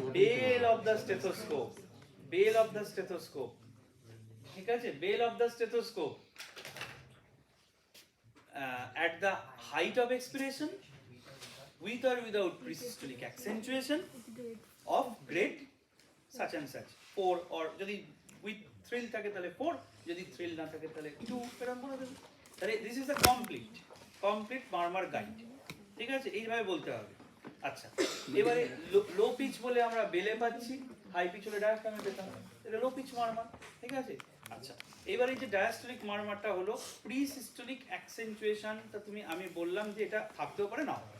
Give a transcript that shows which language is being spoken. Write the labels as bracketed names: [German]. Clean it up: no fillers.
[English] bell of the stethoscope, bell of the stethoscope, [Bangla] ঠিক আছে? [English] bell of the stethoscope at the height of expiration with or without presystolic accentuation of grade such and such 4, or যদি with thrill থাকে তাহলে 4, যদি thrill না থাকে তাহলে 2, [Bangla] এরকম বলে দেবে। তাহলে [English] this is a complete murmur guide, [Bangla] ঠিক আছে? এইভাবে বলতে হবে। আচ্ছা, এবারে লো পিচ বলে আমরা বেলে পাচ্ছি, হাই পিচ হলে ডায়াফ্রামে পেতাম, এটা লো পিচ মারমার, ঠিক আছে? আচ্ছা, এবারে যে ডায়াস্টলিক মারমারটা হলো প্রি সিস্টোলিক অ্যাকসেন্টুয়েশনটা, আমি বললাম যে এটা থাকতেও পারে না।